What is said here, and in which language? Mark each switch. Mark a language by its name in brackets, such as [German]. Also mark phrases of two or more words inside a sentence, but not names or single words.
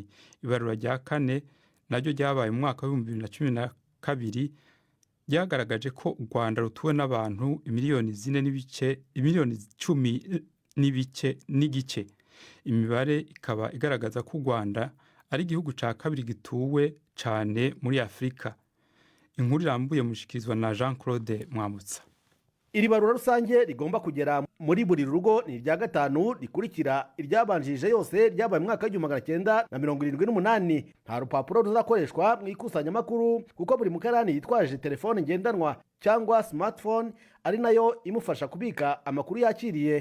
[Kinyarwanda] Ibarura rya kane naryo ryabaye mu mwaka wa 2012 ryagaragaje ko u Rwanda rutuwe n'abantu miliyoni 10 n'igice. [Rundi] Imibare ikaba igaragaza ko u Rwanda ari igihugu ca kabiri gituwe cane muri Afrika. Inkuru irambuye mushikirizwa na Jean Claude Mwambutsa. [Kinyarwanda] Iri barura rusange rigomba kugera muri buri rugo ni irya gatanu rikurikira iryabanjije yose ryabaye mu mwaka wa 1978. Nta rupapuro ruzakoreshwa mu ikusanyamakuru kuko buri mukarani yitwaje telefone ngendanwa cyangwa smartphone ari nayo imufasha kubika amakuru yakiriye.